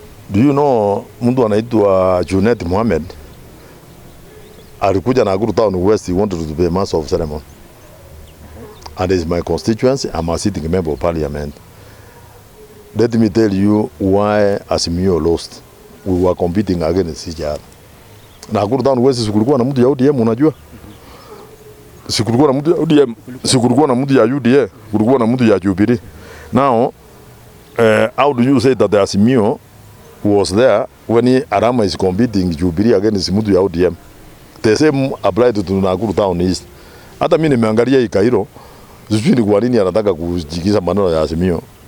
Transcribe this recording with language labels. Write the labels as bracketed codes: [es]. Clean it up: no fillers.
[en] Do you know [sw] mtu anaitwa [en] Junet Mohamed [sw] alikuja [en] Nakuru Town West, he wanted to be a master of ceremony. And is my constituency, I'm a sitting member of parliament. Let me tell you why Azimio lost. We were competing against each other. [sw] Nakuru Town West sikulikuwa na mtu ya ODM, unajua? Sikulikuwa na mtu ya ODM, sikulikuwa na mtu ya UDA, kulikuwa na mtu ya Jubilee. [en] Now, how do you say that the Azimio was there when Arama is competing Jubilee against [sw] mtu ya ODM? [en] The same applied to Nakuru Town East. [sw] Hata mimi nimeangalia hii Kairo, sijui ni kwa nini anataka kujikiza maneno ya Azimio.